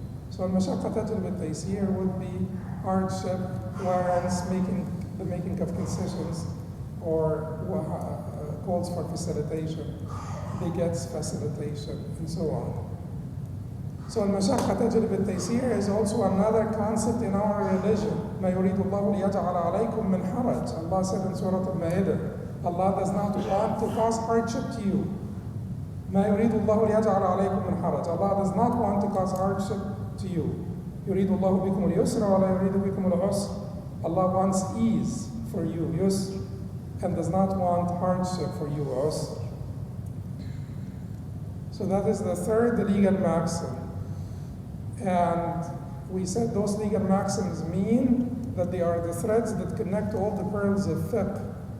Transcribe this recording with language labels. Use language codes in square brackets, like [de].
[en] So al-mashaqqa tajlib al-taysir would be hardship, warrants, the making of concessions, or calls for facilitation, begets facilitation, and so on. So al-mashaqqa tajlib al-taysir is also another concept in our religion. [ar] مَا يُرِيدُ اللَّهُ لِيَجْعَلَ عَلَيْكُم مِّنْ حَرَجٍ. [en] Allah said in Surah Al-Ma'idah Allah does not want to cause hardship to you. [ar] ما يريد الله ليجعل عليكم من حرج. [en] Allah does not want to cause hardship to you. [ar] يريد الله بكم اليسر ولا يريد بكم العسر. [en] Allah wants ease for you, yusr, and does not want hardship for you, usr. So that is the third legal maxim. And we said those legal maxims mean that they are the threads that connect all the pearls of fiqh.